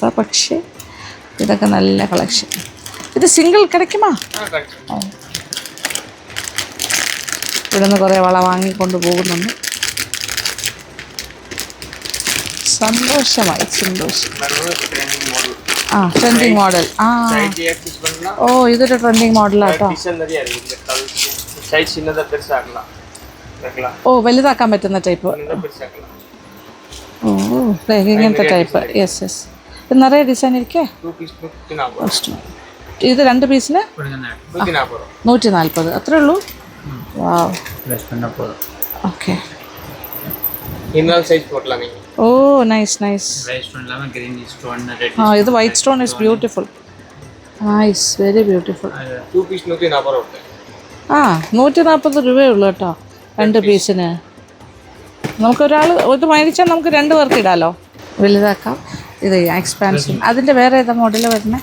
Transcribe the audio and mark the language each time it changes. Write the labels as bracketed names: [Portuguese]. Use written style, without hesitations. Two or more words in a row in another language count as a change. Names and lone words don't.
[Malayalam] പക്ഷേ ഇതൊക്കെ നല്ല കളക്ഷൻ. ഇത് സിംഗിൾ കിടക്കുമോ? ഇവിടെ നിന്ന് കുറേ വള വാങ്ങിക്കൊണ്ട് പോകുന്നുണ്ട്. സന്തോഷമായി സന്തോഷം. [English] trending model. ആ trending model. ആ side access [Tamil] பண்ணா [Malayalam] ഓ ഇതൊരു ട്രെൻഡിങ് മോഡലാട്ടോ. [Tamil] டிசைன் நிறைய இருக்கு. இந்த [English] colour size [Tamil] சின்னதா பெருசாக்கலாம். வைக்கலாம். [Malayalam] ഓ വലുതാക്കാൻ പറ്റുന്ന ടൈപ്പ്. [Tamil] சின்னதா பெருசாக்கலாம். [Malayalam] ഓ ദേ ഇങ്ങനത്തെ ടൈപ്പ്. [English] yes yes. [Malayalam] ഇത് നിറയെ ഡിസൈൻ ഇരിക്കേ. 2 പീസ് 140. ഇത് 2 പീസിന് 140. 140 അത്രേ ഉള്ളൂ. വാവ്. [Tamil] ப்ரெஸ் பண்ண போதும். [Malayalam] ഓക്കെ. [Tamil] இன்னொரு சைஸ் போடலாம் நீங்க. [English] Oh nice nice. [Tamil] ரைஸ் ஸ்டோன் இல்லாம [English] green stone red. ആ ഇത് white stone is beautiful. Nice very beautiful. [Malayalam] 2 പീസ് 140 ഉണ്ട്. ആ 140 രൂപയേ ഉള്ളൂ കേട്ടോ 2 പീസിന്. നമുക്കൊരാൾ ഇത് മേടിച്ചാൽ നമുക്ക് 2 പേർക്ക് ഇടാമല്ലോ. വലുതാക്കാം. ഇത് എക്സ്പാൻഷൻ. അതിൻ്റെ വേറെ ഏതാ മോഡൽ വരുന്നത്?